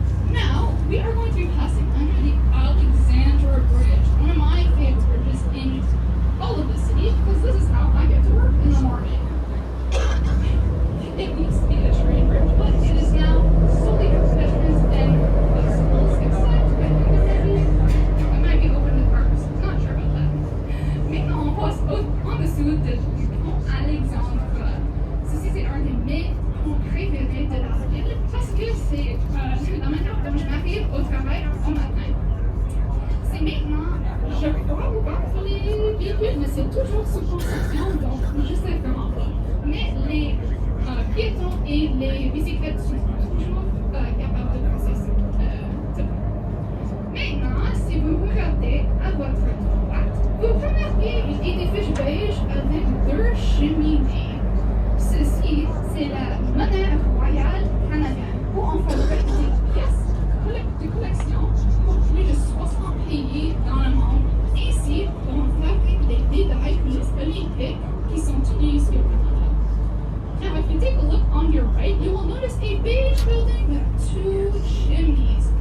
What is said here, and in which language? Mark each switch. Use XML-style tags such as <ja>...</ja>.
<en>Now, we are going to be passing under the Alexandra Bridge, one of my favorite bridges in all of the city, because this is how I get to work in the morning. It used to be a train bridge, but it is now solely for pedestrians and bicycles, except I think it might be open to cars. Not sure about that.</en> <fr>Maintenant, on passe en dessous du pont Alexandra. Ceci, c'est un des mes ponts préférés de la ville parce que c'est la manière dont je m'arrive au travail au matin. C'est maintenant, je crois ouvert pour les véhicules, mais c'est toujours sous construction, donc je sais comment pas. Mais les piétons et les bicyclettes sont toujours capables de passer ce pont. Maintenant, si vous regardez à votre droite, vous remarquez un édifice beige avec deux cheminées. Ceci, c'est la monnaie royale canadienne, où on fabrique des pièces de collection pour plus de 60 pays dans le monde. Ici, on fabrique des médailles pour les Olympiques qui sont tenues au Canada.</fr> <en>Now, if you take a look on your right, you will notice a beige building with two chimneys.</en>